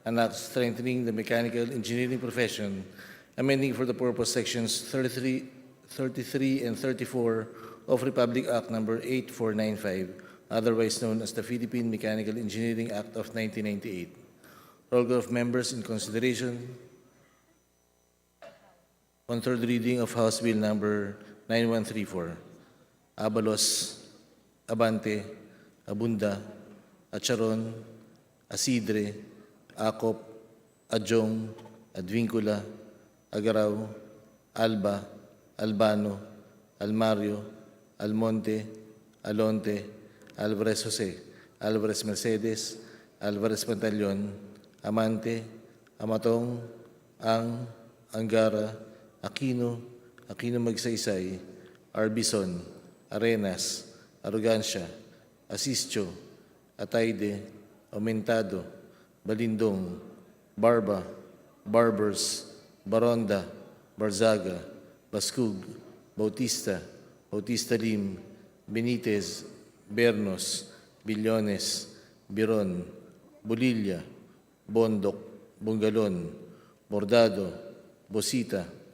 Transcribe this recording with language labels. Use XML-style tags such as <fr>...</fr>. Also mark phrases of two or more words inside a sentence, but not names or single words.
<en>an act strengthening the mechanical engineering profession, amending for the purpose sections 33 and 34 of Republic Act Number 8495, otherwise known as the Philippine Mechanical Engineering Act of 1998. Roll call of members in consideration on third reading of House Bill Number 9134. Abalos, Abante, Abunda, Acharon, Asidre, Acop, Adjong, Advincula, Agaraw, Alba, Albano, Almario, Almonte, Alonte, Alvarez Jose, Alvarez Mercedes, Alvarez Pantaleon, Amante, Amatong, Ang, Angara, Aquino, Aquino Magsaysay, Arbison, Arenas, Arrogancia, Asisio, Atayde, Aumentado, Balindong, Barba, Barbers, Baronda, Barzaga, Bascug, Bautista, Bautista Lim, Benitez, Bernos, Billones, Biron, Bolilla, Bondok, Bungalon, Bordado, Bosita,</en>